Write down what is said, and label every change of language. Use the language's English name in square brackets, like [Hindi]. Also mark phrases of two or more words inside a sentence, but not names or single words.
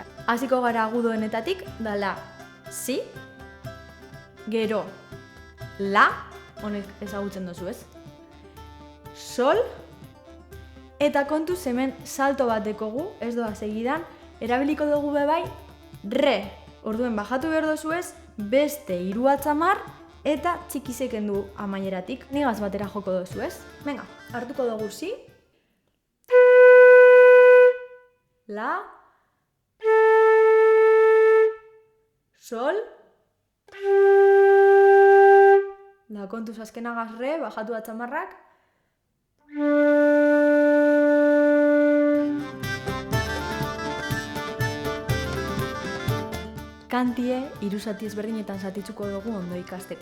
[Basque] Hasiko gara agudoenetatik, dala si, gero la, honek ezagutzen duzu ez, sol, eta kontuz hemen salto bat dekogu, ez doa segidan, erabiliko dugu bebai re. Orduen bajatu behar dozu ez, beste hiru atzamar eta txikizek endu amaieratik. Nigaz batera joko dozu ez. Venga, hartuko dugu si, la, sol, da kontuz azkenagaz re, bajatu atzamarrak, kantie hiru zati ezberdinetan zatitzuko dugu ondo ikasteko.